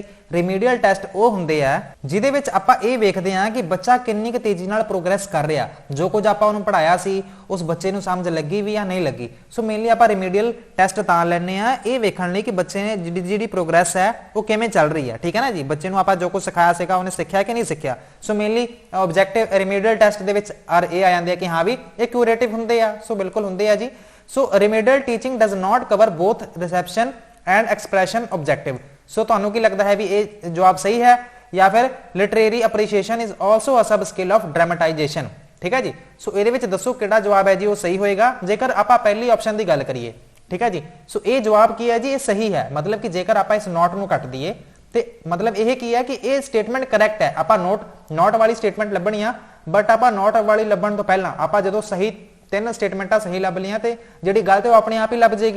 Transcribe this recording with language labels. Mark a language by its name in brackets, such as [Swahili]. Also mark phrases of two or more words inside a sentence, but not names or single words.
[English] remedial test [Punjabi] ਉਹ ਹੁੰਦੇ ਆ ਜਿਹਦੇ ਵਿੱਚ ਆਪਾਂ ਇਹ ਵੇਖਦੇ ਆ ਕਿ ਬੱਚਾ ਕਿੰਨੀ ਕੁ ਤੇਜ਼ੀ ਨਾਲ ਪ੍ਰੋਗਰੈਸ ਕਰ ਰਿਹਾ, ਜੋ ਕੁਝ ਆਪਾਂ ਉਹਨੂੰ ਪੜਾਇਆ ਸੀ ਉਸ ਬੱਚੇ ਨੂੰ ਸਮਝ ਲੱਗੀ ਵੀ ਜਾਂ ਨਹੀਂ ਲੱਗੀ। [English] so mainly [Punjabi] ਆਪਾਂ [English] remedial test [Punjabi] ਤਾਂ ਲੈਣੇ ਆ ਇਹ ਵੇਖਣ ਲਈ ਕਿ ਬੱਚੇ ਨੇ ਜਿਹੜੀ ਪ੍ਰੋਗਰੈਸ ਹੈ ਉਹ ਕਿਵੇਂ ਚੱਲ ਰਹੀ ਹੈ, ਠੀਕ ਹੈ ਨਾ ਜੀ। ਬੱਚੇ ਨੂੰ ਆਪਾਂ ਜੋ ਕੁਝ ਸਿਖਾਇਆ ਸੀਗਾ ਉਹਨੇ ਸਿੱਖਿਆ ਕਿ ਨਹੀਂ ਸਿੱਖਿਆ। [English] so mainly objective remedial test [Punjabi] ਦੇ ਵਿੱਚ ਇਹ ਆ ਜਾਂਦੇ ਆ ਕਿ ਹਾਂ ਵੀ ਇਹ ਕਿਊਰੇਟਿਵ ਹੁੰਦੇ ਆ। ਸੋ ਬਿਲਕੁਲ ਹੁੰਦੇ ਆ ਜੀ। [English] So remedial teaching does not cover both reception and expression objective। [Punjabi] So ਤੁਹਾਨੂੰ ਕੀ ਲੱਗਦਾ ਹੈ ਵੀ ਇਹ ਜਵਾਬ ਸਹੀ ਹੈ ਜਾਂ ਫਿਰ [English] literary appreciation is also a sub skill of dramatization, [Punjabi] ਠੀਕ ਹੈ ਜੀ। ਸੋ ਇਹਦੇ ਵਿੱਚ ਦੱਸੋ ਕਿਹੜਾ ਜਵਾਬ ਹੈ ਜੀ ਉਹ ਸਹੀ ਹੋਏਗਾ ਜੇਕਰ ਆਪਾਂ ਪਹਿਲੀ ਆਪਸ਼ਨ ਦੀ ਗੱਲ ਕਰੀਏ, ਠੀਕ ਹੈ ਜੀ। ਸੋ ਇਹ ਜਵਾਬ ਕੀ ਹੈ ਜੀ? ਇਹ ਸਹੀ ਹੈ। ਮਤਲਬ ਕਿ ਜੇਕਰ ਆਪਾਂ ਇਸ ਨੋਟ ਨੂੰ ਕੱਟ ਦਈਏ ਤੇ ਮਤਲਬ ਇਹ ਕੀ ਹੈ ਕਿ ਇਹ [English] statement correct [Punjabi] ਹੈ। ਆਪਾਂ ਨੋਟ ਵਾਲੀ ਸਟੇਟਮੈਂਟ ਲੱਭਣੀ ਆ, ਬਟ ਆਪਾਂ ਨੋਟ ਵਾਲੀ ਲੱਭਣ ਤੋਂ ਪਹਿਲਾਂ ਆਪਾਂ ਜਦੋਂ ਸਹੀ ਤਿੰਨ ਸਟੇਟਮੈਂਟਾਂ ਸਹੀ ਲੱਭ ਲੀਆਂ ਤੇ ਜਿਹੜੀ ਗਲਤ ਹੈ ਉਹ ਆਪਣੇ ਆਪ ਹੀ ਲੱਭ ਜਾਏਗੀ।